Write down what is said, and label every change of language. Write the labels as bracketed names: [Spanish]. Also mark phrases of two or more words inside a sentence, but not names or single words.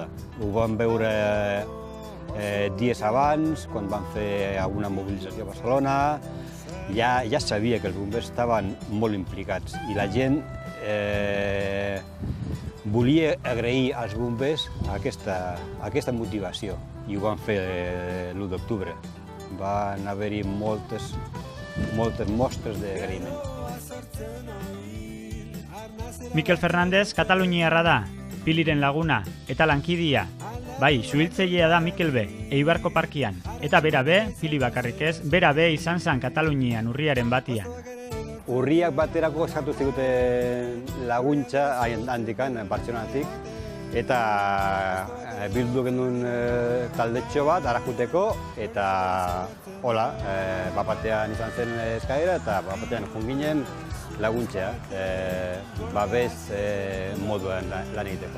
[Catalan] Ho van veure dies abans, quan van fer alguna mobilització a Barcelona, ja sabia que els bombers estaven molt implicats i la gent volia agrair als bombers aquesta motivació i ho van fer l'1 d'octubre. van haver-hi moltes mostres d'agraïment. [Basque] Mikel Fernández Kataluniarra da, Piliren laguna eta lankidia. Bai, suhiltzailea da Mikel B, Eibarko parkian. Eta bera be, Pili bakarrik ez, bera be izan zen Katalunian urriaren batian. Urriak baterako eskatu ziguten laguntza handikan, Bartzelonatik, eta bildu genuen taldetxo bat arakuteko, eta hola, bapatean izan zen eskaera, eta bapatean junginen laguntzea, babes moduan lan egiteko.